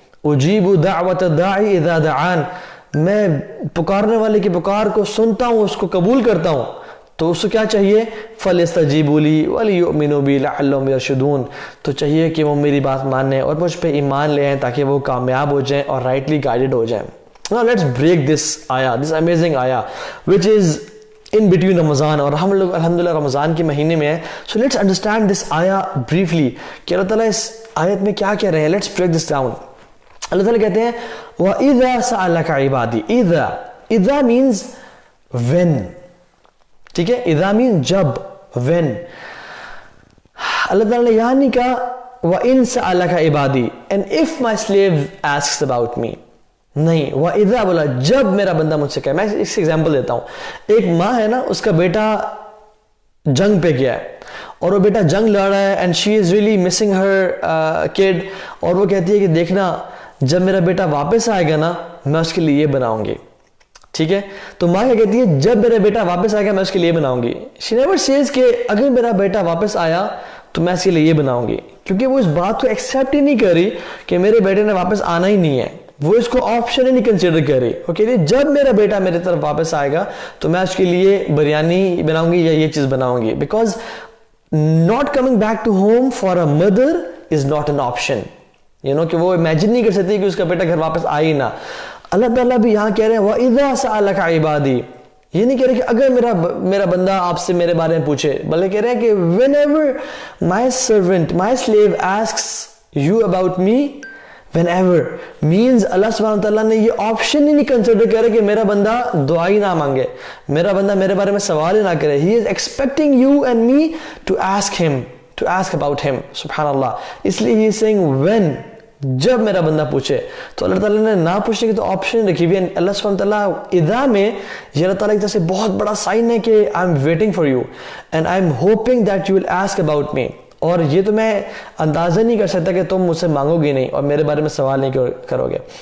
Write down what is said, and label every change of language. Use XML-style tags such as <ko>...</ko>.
<ar>اجیب دعوت الداعی اذا دعان,</ar> <ur>میں پکارنے والے کی پکار کو سنتا ہوں, اس کو قبول کرتا ہوں. تو اس کو کیا چاہیے؟</ur> <ar>فَلْيَسْتَجِيبُوا لِي وَلْيُؤْمِنُوا بِي لَعَلَّهُمْ يَرْشُدُونَ.</ar> <ur>تو چاہیے کہ وہ میری بات مانیں اور مجھ پہ ایمان لے آئیں تاکہ وہ کامیاب ہو جائیں اور رائٹلی گائیڈڈ ہو جائیں.</ur> <en>Now let's break this ayah, this amazing ayah which is in between Ramadan,</en> <ur>اور ہم لوگ الحمدللہ رمضان کے مہینے میں ہیں.</ur> <en>So let's understand this ayah briefly</en> <ur>کہ اللہ تعالیٰ اس آیت میں کیا کہہ رہے ہیں.</ur> <en>Let's break this down.</en> <ur>اللہ تعالیٰ کہتے ہیں</ur> <ar>وَإِذَا سَأَلَكَ عِبَادِي.</ar> <ur>اِذَا means when, ٹھیک ہے, اِذَا means جب, when. اللہ تعالیٰ نے یہاں نہیں کہا</ur> <ar>وَإِن سَأَلَكَ عِبَادِي</ar> <en>and if my slave asks about me,</en> <ur>نہیں, وَإِذَا بولا جب میرا بندہ مجھ سے کہے. میں اس ایگزامپل دیتا ہوں. ایک ماں ہے نا, اس کا بیٹا جنگ پہ گیا ہے اور وہ بیٹا جنگ لڑ رہا ہے</ur> <en>and she is really missing her kid,</en> <ur>اور وہ کہتی ہے کہ دیکھنا جب میرا بیٹا واپس آئے گا نا میں اس کے لیے یہ بناؤں گی, ٹھیک ہے. تو ماں کیا کہتی ہے, جب میرا بیٹا واپس آئے گا میں اس کے لیے بناؤں گی.</ur> <en>she never says</en> <ur>کہ اگر میرا بیٹا واپس آیا تو میں اس کے لیے یہ بناؤں گی, کیونکہ وہ اس بات کو ایکسیپٹ ہی نہیں کر رہی کہ میرے بیٹے نے واپس آنا ہی نہیں ہے. وہ اس کو آپشن ہی نہیں کنسیڈر کر رہی. وہ کہتی ہے جب میرا بیٹا میرے طرف واپس آئے گا تو میں اس کے لیے بریانی بناؤں گی یا یہ چیز بناؤں گی.</ur> <en>Because not coming back to home for a mother is not an option.</en> <ur>کہ وہ امیجن نہیں کر سکتی کہ اس کا بیٹا گھر واپس آئے نہ. اللہ تعالیٰ بھی یہاں کہہ رہے ہیں</ur> <ar>وَإِذَا سَأَلَكَ عِبَادِي.</ar> <ur>یہ نہیں کہہ رہے کہ اگر میرا بندہ آپ سے میرے بارے میں پوچھے, بلکہ کہہ رہے ہیں کہ</ur> <en>whenever my servant, my slave asks you about me,</en> <ur>whenever means اللہ سبحانہ وتعالیٰ نے یہ آپشن ہی نہیں کنسیڈر کرے کہ میرا بندہ دعا ہی نہ مانگے, میرا بندہ میرے بارے میں سوال ہی نہ کرے.</ur> <en>He is expecting you and me to ask him, to ask about him.</en> <ur>سبحان اللہ. اس لیے</ur> <en>he is saying when,</en> <ur>جب میرا بندہ پوچھے. تو اللہ تعالیٰ نے نہ پوچھنے کی تو آپشن رکھی ہوئی ہے. اللہ سبحانہ وتعالیٰ اذا میں یہ اللہ تعالیٰ کی طرف سے بہت بڑا سائن ہے کہ</ur> <en>I am waiting for you and I am hoping that you will ask about me.</en> <ur>اور یہ تو میں اندازہ نہیں کر سکتا کہ تم مجھ سے مانگو گے نہیں اور میرے بارے میں سوال نہیں کرو گے.</ur>